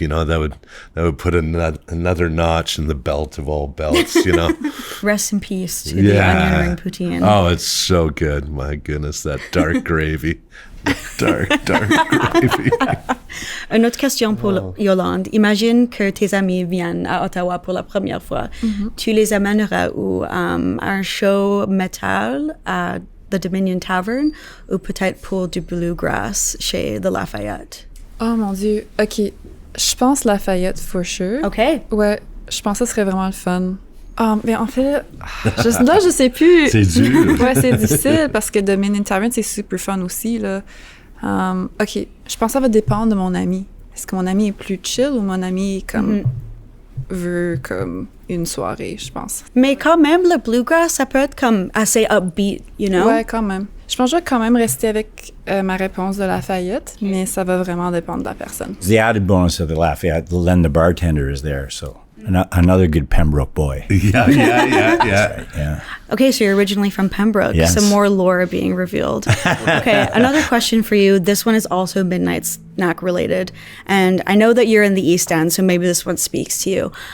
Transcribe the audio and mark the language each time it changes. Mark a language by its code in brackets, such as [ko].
[en] That would put another notch in the belt of all belts. Rest in peace to the onion ring poutine. Oh, it's so good. My goodness, that dark gravy. Dark gravy. [fr] Une autre question pour Yolande. Imagine que tes amis viennent à Ottawa pour la première fois. Tu les amèneras où? À un show métal à The Dominion Tavern ou peut-être pour du bluegrass chez The Lafayette? Oh mon Dieu. OK. Je pense Lafayette, [en] for sure. OK. [fr] Ouais, je pense que ce serait vraiment le fun. Mais en fait, je sais plus. C'est dur. Ouais, c'est difficile parce que Dominion Tavern, c'est super fun aussi, là. OK, je pense que ça va dépendre de mon ami. Est-ce que mon ami est plus chill ou mon ami veut comme une soirée, je pense. Mais quand même, le bluegrass, ça peut être comme assez upbeat, [en] you know? [fr] Ouais, quand même. Je pense que je vais quand même rester avec ma réponse de Lafayette, mais ça va vraiment dépendre de la personne. [en] The added bonus of the Lafayette, Len the bartender is there, so another good Pembroke boy. Yeah. Yeah. Okay, so you're originally from Pembroke. Yes. Some more lore being revealed. Okay, another question for you. This one is also Midnight Snack related. And I know that you're in the East End, so maybe this one speaks to you.